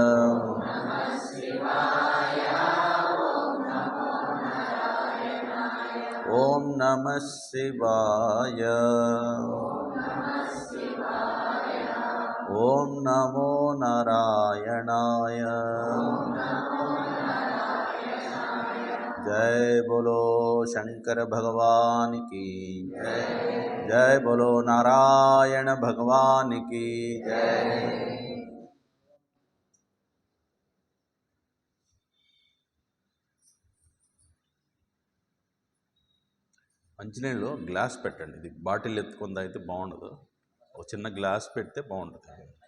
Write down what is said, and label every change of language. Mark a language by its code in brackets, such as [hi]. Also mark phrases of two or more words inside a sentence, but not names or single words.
[sa] ఓం నమః శివాయ. ఓం నమో నారాయణాయ. [hi] जय बोलो शंकर भगवान की जय. जय बोलो नारायण भगवान की जय. [te] మంచినీళ్ళు గ్లాస్ పెట్టండి. ఇది బాటిల్ ఎత్తుకుందా అయితే బాగుండదు. ఒక చిన్న గ్లాస్ పెడితే బాగుంటుంది.